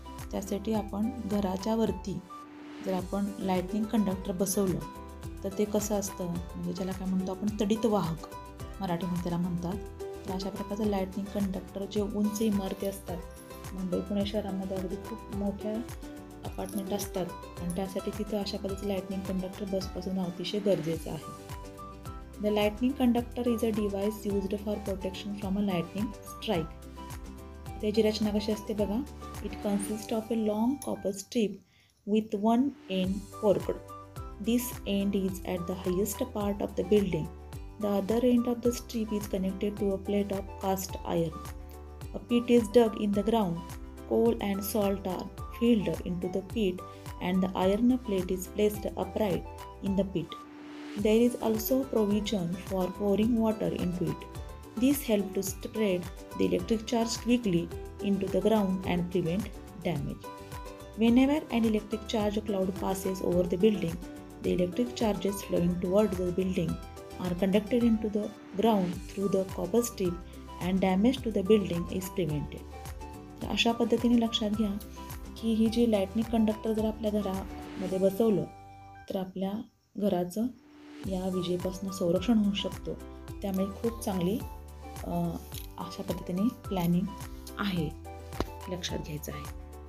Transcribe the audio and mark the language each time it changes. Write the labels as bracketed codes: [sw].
[mr] त्यासाठी आपण घराच्या वरती जर आपण लाईटनिंग कंडक्टर बसवलं तर ते कसं असतं म्हणजे ज्याला काय म्हणतो आपण तडित वाहक मराठीमध्ये त्याला म्हणतात. तर अशा प्रकारचं लाईटनिंग कंडक्टर जे उंच इमारती असतात मुंबई पुणे शहरामध्ये अगदी खूप मोठ्या अपार्टमेंट असतात आणि त्यासाठी तिथं अशा पद्धतीचं लाईटनिंग कंडक्टर बसपासून अतिशय गरजेचं आहे. [en] The lightning conductor is a device used for protection from a lightning strike. [mr] त्याची रचना कशी असते बघा. [en] It consists of a long copper strip with one end forked. This end is at the highest part of the building. The other end of the strip is connected to a plate of cast iron. A pit is dug in the ground. Coal and salt are filled into the pit and the iron plate is placed upright in the pit. There is also provision for pouring water into it. This helps to spread the electric charge quickly into the ground and prevent damage. Whenever an electric charge cloud passes over the building, the electric charges flowing towards the building are conducted into the ground through the copper strip and damage to the building is prevented. [mr] तर अशा पद्धतीने लक्षात घ्या की ही जी lightning conductor जर आपल्या घरामध्ये बसवलं तर आपल्या घराचं या विजेपासून संरक्षण होऊ शकतो. त्यामुळे खूप चांगली अशा पद्धतीने प्लॅनिंग आहे लक्षात घ्यायचं आहे.